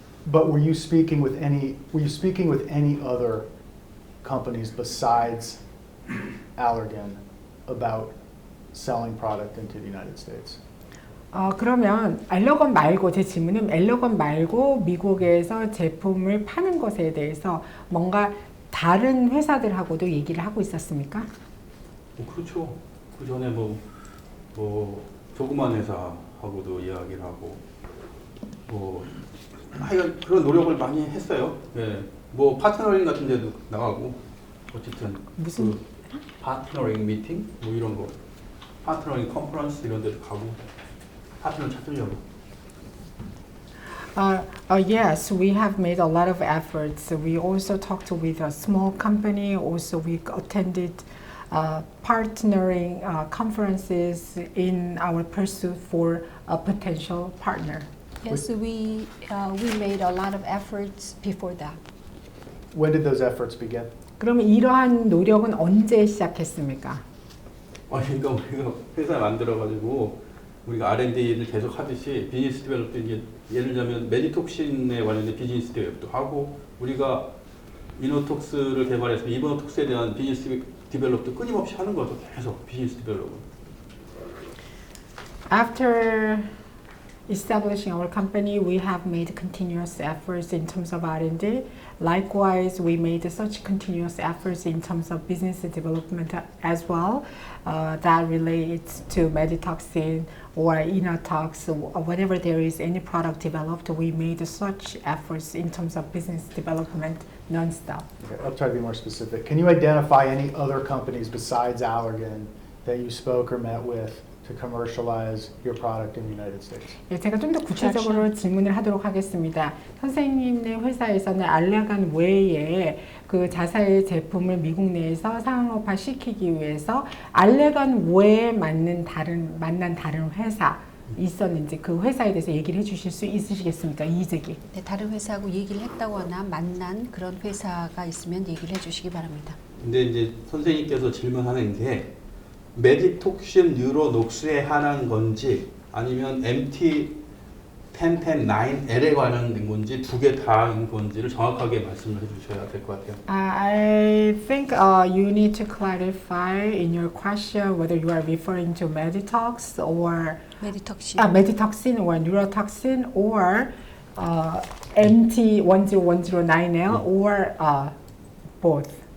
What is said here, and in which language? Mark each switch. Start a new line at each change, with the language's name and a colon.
English: But were you speaking with any other companies besides Allergan about selling product into the United States?
Korean: 그러면 엘러건 말고 제 질문은 엘러건 말고 미국에서 제품을 파는 것에 대해서 뭔가 다른 회사들하고도 얘기를 하고 있었습니까? 그렇죠. 그 전에 뭐 조그만 회사하고도 이야기를 하고 하여간 그런 노력을 많이 했어요. 예. 뭐 파트너링 같은 데도 나가고 어쨌든 무슨 파트너링 미팅 뭐 이런 거, 파트너링 컨퍼런스 이런 데도 가고 파트너 찾으려고.
English: Yes, we have made a lot of efforts. We also talked with a small company. Also, we attended partnering conferences in our pursuit for a potential partner. Yes, we made a lot of efforts before that. When did those efforts begin?
Korean: 그러면 이러한 노력은 언제 시작했습니까? 그러니까 우리가 회사 만들어가지고 우리가 R&D를 계속 하듯이 비즈니스 디벨롭도 이제 예를 들자면 메디톡신에 관련된 비즈니스 디벨롭도 하고 우리가 이노톡스를 개발해서 이노톡스에 대한 비즈니스 디벨롭도 끊임없이 하는 거죠. 계속 비즈니스 디벨롭은.
English: After establishing our company, we have made continuous efforts in terms of R&D. Likewise, we made such continuous efforts in terms of business development as well. That relates to meditoxin or inotox, whenever there is any product developed, we made such efforts in terms of business development non-stop. Okay, I'll try to be more specific. Can you identify any other companies besides Allergan that you spoke or met with to commercialize your product in the United States?
Korean: 예, 제가 좀 더 구체적으로 질문을 하도록 하겠습니다. 선생님네 회사에서는 알레간 외에 그 자사의 제품을 미국 내에서 상업화 시키기 위해서 알레간 외에 만난 다른 회사 있었는지 그 회사에 대해서 얘기를 해주실 수 있으시겠습니까? 이재기. 네, 다른 회사하고 얘기를 했다거나 만난 그런 회사가 있으면 얘기를 해주시기 바랍니다. 근데 이제 선생님께서 질문하는 게 메디톡신 뉴로녹스에 관한 건지 아니면 MT1010-9L에 관한 건지 두 개 다인 건지를 정확하게 말씀을 해주셔야 될 것 같아요.
English: I think you need to clarify in your question whether you are referring to meditox or meditoxin or neurotoxin or MT10109L or both